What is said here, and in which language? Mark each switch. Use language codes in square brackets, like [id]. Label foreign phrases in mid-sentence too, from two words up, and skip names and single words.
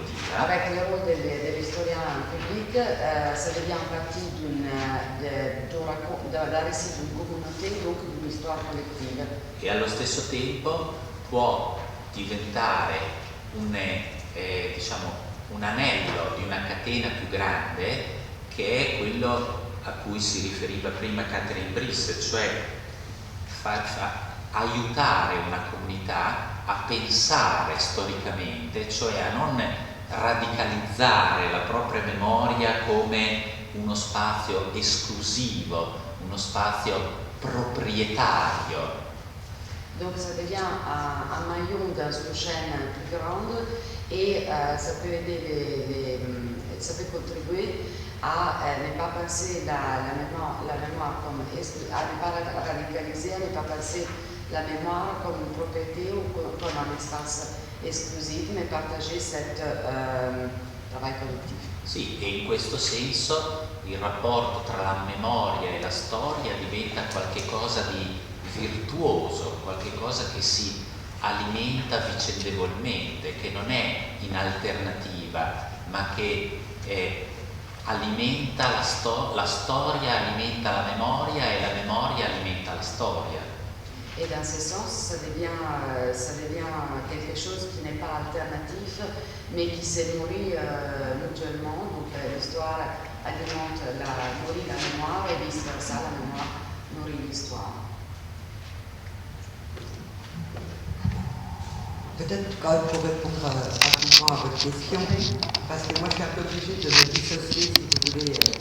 [fr] Avec le rôle de l'historien public, ça devient partie d'un récit d'une communauté, donc d'une histoire collettive. [it] E allo stesso tempo può diventare un anello di una catena più grande, che è quello a cui si riferiva prima Catherine Brice, cioè aiutare una comunità a pensare storicamente, cioè a non radicalizzare la propria memoria come uno spazio esclusivo, uno spazio proprietario. [fr] Donc ça devient un maillon dans une chaîne plus grande et ça peut aider ça peut contribuer à ne pas penser la mémoire comme à ne pas radicaliser, à ne pas penser la mémoire comme une propriété ou comme un espace esclusif, mais partager cet travail collettif. [it] Sì, e in questo senso il rapporto tra la memoria e la storia diventa qualcosa di virtuoso, qualcosa che si alimenta vicendevolmente, che non è in alternativa, ma che alimenta la storia, alimenta la memoria e la memoria alimenta la storia. [fr] Et dans ce sens, ça devient quelque chose qui n'est pas alternatif, mais qui se nourrit mutuellement. Donc l'histoire nourrit la mémoire et vice-versa, la mémoire nourrit l'histoire. Peut-être quand même pour répondre rapidement à votre question, parce que moi je suis un peu obligée de me dissocier, si vous voulez.